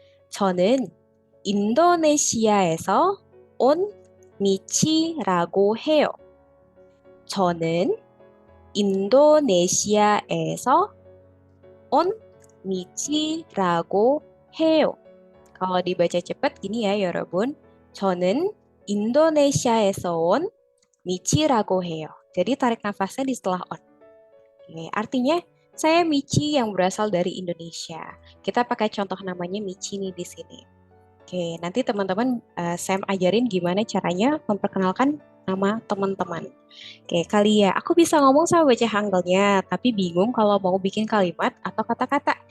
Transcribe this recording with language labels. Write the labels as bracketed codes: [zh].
[ko] 저는 인도네시아에서 온 미치라고 해요. 저는 인도네시아에서 온 미치라고 해요. [id] Kalau dibaca cepat gini ya, 여러분. [ko] 저는 인도네시아에서 온 미치라고 해요. [id] Jadi tarik nafasnya di setelah on. Oke, artinya saya Michi yang berasal dari Indonesia. Kita pakai contoh namanya Michi nih di sini. Oke, nanti teman-teman Sam ajarin gimana caranya memperkenalkan nama teman-teman. Oke, kali ya, aku bisa ngomong sama baca Hanggelnya, tapi bingung kalau mau bikin kalimat atau kata-kata.